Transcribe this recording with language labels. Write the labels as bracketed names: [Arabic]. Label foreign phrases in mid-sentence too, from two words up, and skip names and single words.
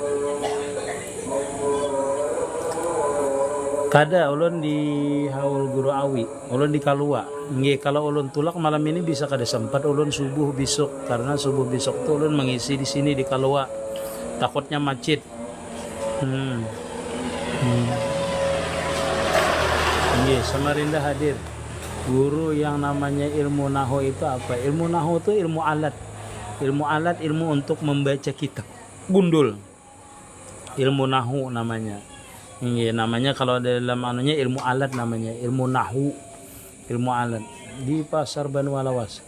[Banjar] Kada ulun di Haul Guru Awi, ulun di Kalua. Nggih, kalau ulun tulak malam ini bisa kada sempat ulun subuh besok, karena subuh besok tuh ulun mengisi di sini di Kalua. [Indonesian] Takutnya macet. Nggih, Samarinda hadir. Guru yang namanya ilmu nahu itu apa? Ilmu nahu itu ilmu alat. Ilmu alat, ilmu untuk membaca kitab. Gundul. Ilmu nahu namanya. Ini namanya kalau dalam anunya ilmu alat namanya, ilmu nahu. Ilmu alat. Di pasar Banu Alawas.